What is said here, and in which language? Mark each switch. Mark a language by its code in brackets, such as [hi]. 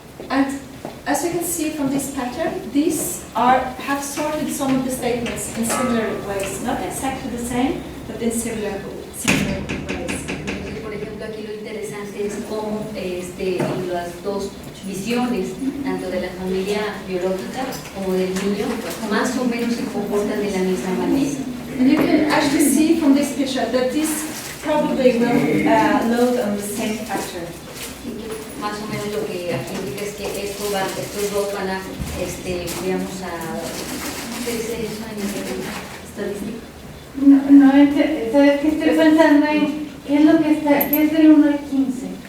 [en] And as you can see from this pattern, these have sorted some of the statements in similar ways, not exactly the same, but in similar ways. [es] Entonces, por ejemplo, aquí lo interesante es cómo las dos visiones, tanto de la familia biológica como del niño, más o menos se comportan de la misma manera. [en] And you can actually see from this picture that this probably will load on the same pattern. [es] Y que más o menos lo que aquí indica es que estos dos van a, digamos, ¿cómo se dice eso en estadística? ¿Sabes qué estoy pensando en qué es lo que está, qué es del 1 al 15?